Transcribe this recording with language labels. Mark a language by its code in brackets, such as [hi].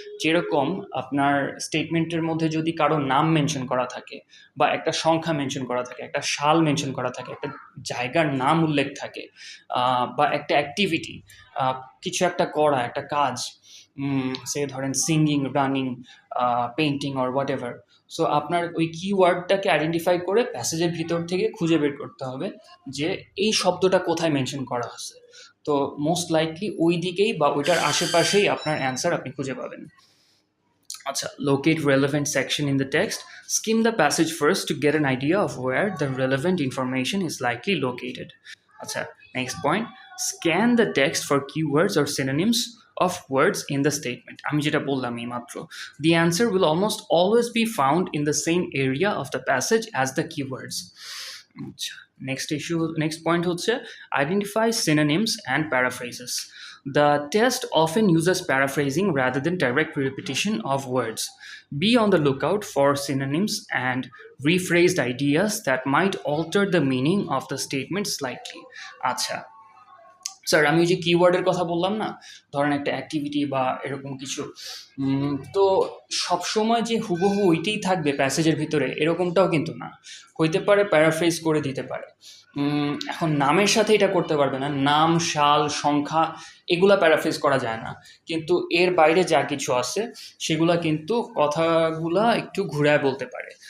[bn] যেরকম আপনার স্টেটমেন্টের মধ্যে যদি কারো নাম মেনশন করা থাকে, বা একটা সংখ্যা মেনশন করা থাকে, একটা সাল মেনশন করা থাকে, একটা জায়গার নাম উল্লেখ থাকে, বা একটা অ্যাক্টিভিটি, কিছু একটা করা, একটা কাজ, সে ধরেন singing, running, painting or what ever. So আপনার ওই কিওয়ার্ডটাকে আইডেন্টিফাই করে প্যাসেজের ভিতর থেকে খুঁজে বের করতে হবে যে এই শব্দটা কোথায় মেনশন করা আছে। তো মোস্ট লাইকলি ওই দিকেই বা ওইটার আশেপাশেই আপনার অ্যান্সার আপনি খুঁজে পাবেন। [en] আচ্ছা, locate relevant section in the text. Skim the passage first to get an idea of where the relevant information is likely located. আচ্ছা, next point. Scan the text for keywords or synonyms of words in the statement. [bn] আমি যেটা বললাম এইমাত্র, [en] the answer will almost always be found in the same area of the passage as the keywords. আচ্ছা, next point হচ্ছে identify synonyms and paraphrases. The test often uses paraphrasing rather than direct repetition of words. Be on the lookout for synonyms and rephrased ideas that might alter the meaning of the statement slightly. [bn] আচ্ছা sir, আমি ওই যে কিওয়ার্ডের কথা বললাম না, ধরেন একটা activity বা এরকম কিছু, তো সবসময় যে হুবহু ওইটাই থাকবে প্যাসেজের ভিতরে এরকমটাও কিন্তু না, হইতে পারে প্যারাফ্রেজ করে দিতে পারে। এখন নামের সাথে এটা করতে পারবে না, নাম, সাল, সংখ্যা এগুলা প্যারাফ্রেজ করা যায় না, কিন্তু এর বাইরে যা কিছু আছে সেগুলা কিন্তু কথাগুলা একটু ঘুরায় বলতে পারে।